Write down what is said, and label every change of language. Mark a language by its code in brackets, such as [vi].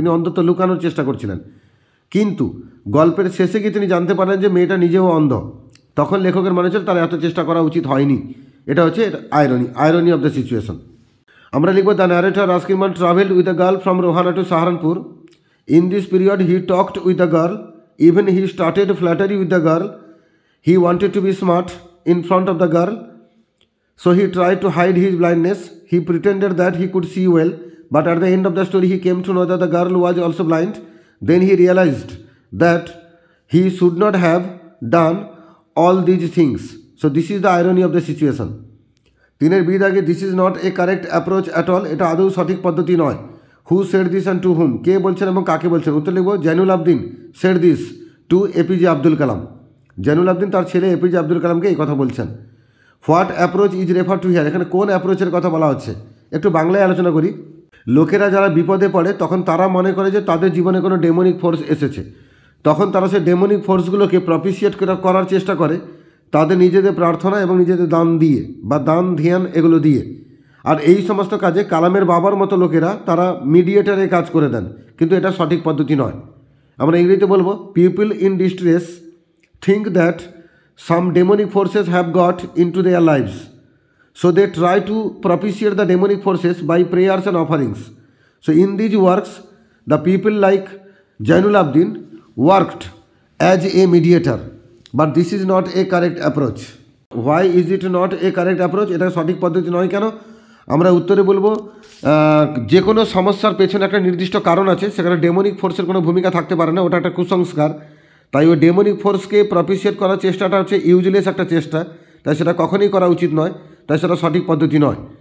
[bn] তিনি অন্তত লুকানোর চেষ্টা করছিলেন, কিন্তু গল্পের শেষে গিয়ে তিনি জানতে পারেন যে মেয়েটা নিজেও অন্ধ। তখন লেখকের মনে হচ্ছিল তার এত চেষ্টা করা উচিত হয়নি। এটা হচ্ছে [en] Irony of the situation. [bn] আমরা লিখব [en] The narrator Ruskin Bond travelled with the girl from Rohana to Saharanpur. In this period, he talked with the girl. Even he started flattery with the girl. He wanted to be smart in front of the girl. So he tried to hide his blindness. He pretended that he could see well. But at the end of the story, he came to know that the girl was also blind. Then he realized that he should not have done all these things. So this is the irony of the situation. 3 B দাগে this is not a correct approach at all. [bn] এটা আদৌ সঠিক পদ্ধতি নয়। [en] Who said this and to whom. [bn] কে বলছেন এবং কাকে বলছেন? উত্তর লিখব [en] Jainul Abdin said this to APJ Abdul Kalam. [bn] Zainul আবদিন তার ছেলে এপিজে আব্দুল কালামকে এই কথা বলছেন। [en] What approach is refer to here. [bn] এখানে কোন অ্যাপ্রোচের কথা বলা হচ্ছে? একটু বাংলায় আলোচনা করি। লোকেরা যারা বিপদে পড়ে তখন তারা মনে করে যে তাদের জীবনে কোনো ডেমনিক ফোর্স এসেছে। তখন তারা সেই ডেমনিক ফোর্সগুলোকে প্রপিশিয়েট করার চেষ্টা করে তাদের নিজেদের প্রার্থনা এবং নিজেদের দান দিয়ে বা দান ধ্যান এগুলো দিয়ে। আর এই সমস্ত কাজে কালামের বাবার মতো লোকেরা তারা মিডিয়েটারে কাজ করে দেন, কিন্তু এটা সঠিক পদ্ধতি নয়। আমরা ইংরেজিতে বলবো [en] People in distress think that some demonic forces have got into their lives, so they try to propitiate the demonic forces by prayers and offerings. So in these works, the people like Jainul Abdin worked as a mediator, but this is not a correct approach. Why is it not a correct approach? [bn] এটা সঠিক পদ্ধতি নয় কেন? আমরা উত্তরে বলবো যে কোনো সমস্যার পেছনে একটা নির্দিষ্ট কারণ আছে, সেখানে ডেমনিক ফোর্সের কোনো ভূমিকা থাকতে পারে না, ওটা একটা কুসংস্কার। তাই ওই ডেমনিক ফোর্সকে প্রপিশিয়েট করার চেষ্টাটা হচ্ছে ইউজলেস একটা চেষ্টা, তাই সেটা কখনোই করা উচিত নয়, তাই সেটা সঠিক পদ্ধতি নয়।